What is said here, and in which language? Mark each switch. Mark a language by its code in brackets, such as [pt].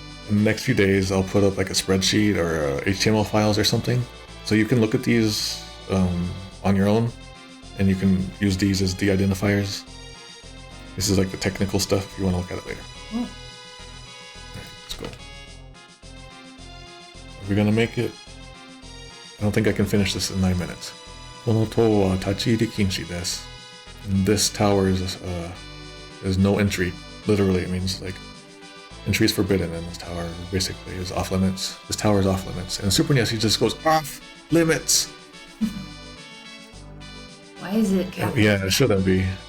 [en] In the next few days, I'll put up like a spreadsheet or HTML files or something, so you can look at these on your own, and you can use these as the identifiers. This is like the technical stuff if you want to look at it later. Oh. Alright, let's go. Are we gonna make it? I don't think I can finish this in 9 minutes. [ja] この塔は立ち入り禁止です. [en] And this tower is no entry. Literally, it means like entry is forbidden, and this tower basically is off limits. This tower is off limits. And Super NES, he just goes off limits. Why is it capital? Yeah, it shouldn't be.